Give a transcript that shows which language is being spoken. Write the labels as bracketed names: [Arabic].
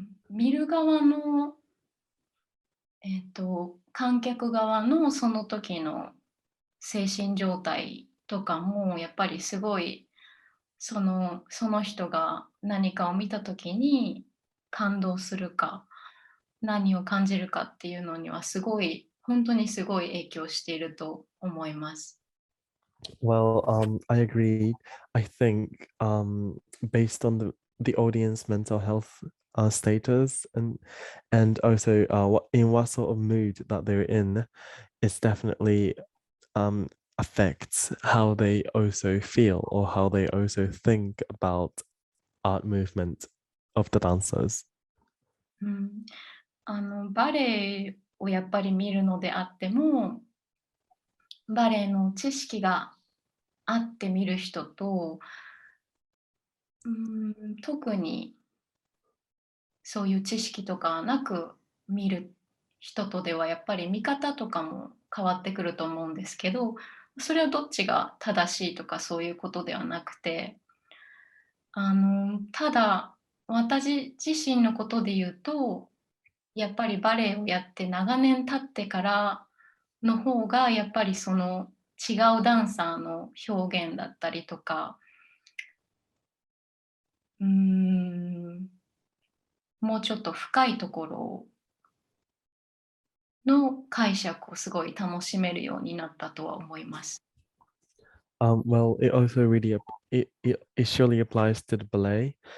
[Japanese] 見る側の、観客側のその時の精神状態とかもやっぱりすごいその人が何かを見た時に感動するか何を感じるかっていうのにはすごい本当にすごい影響していると思います。 [English] Well, I agree. I think based on the audience mental health status and also what sort of mood that they're in, it's definitely affects how they also feel or how they also think about art movement of the dancers. [Japanese] うん、バレエをやっぱり見るのであってもバレエの知識があって見る人と特にそういう知識とかなく見る人とではやっぱり見方とかも変わってくると思うんですけど、それはどっちが正しいとかそういうことではなくて、ただ私自身のことで言うと、やっぱりバレエをやって長年経ってからの方がやっぱりその違うダンサーの表現だったりとか、うーん、もうちょっと深いところの解釈をすごい楽しめるようになったとは思います。 [English] Well, it also really it surely applies to the ballet.